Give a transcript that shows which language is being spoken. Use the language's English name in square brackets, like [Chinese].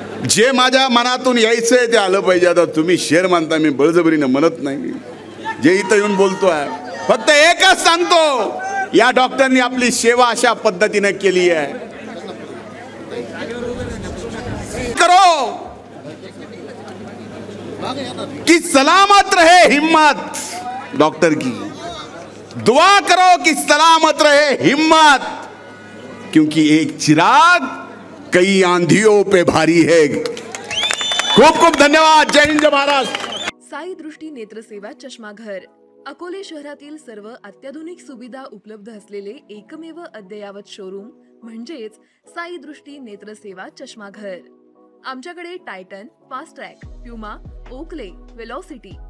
[Marathi] जे माझ्या मनातून यायचंय ते आलं पाहिजे. आता तुम्ही शेर मानता, मी बळजबरीनं म्हणत नाही. जे इथं येऊन बोलतोय, फक्त एकच सांगतो, या डॉक्टरनी आपली सेवा अशा पद्धतीने केली आहे. [Hindi] करो कि सलामत रहे हिम्मत, डॉक्टर की दुआ करो कि सलामत रहे हिम्मत, क्योंकि एक चिराग कई आंधियों पे भारी है. [Marathi] खूप खूप धन्यवाद. जय हिंद, जय महाराष्ट्र. साई दृष्टी नेत्रसेवा चष्माघर अकोले शहरातील सर्व अत्याधुनिक सुविधा उपलब्ध असलेले एकमेव अद्ययावत शोरूम म्हणजेच साई दृष्टी नेत्रसेवा चष्माघर. आमच्याकडे Titan, fast track, Puma, Oakley, velocity,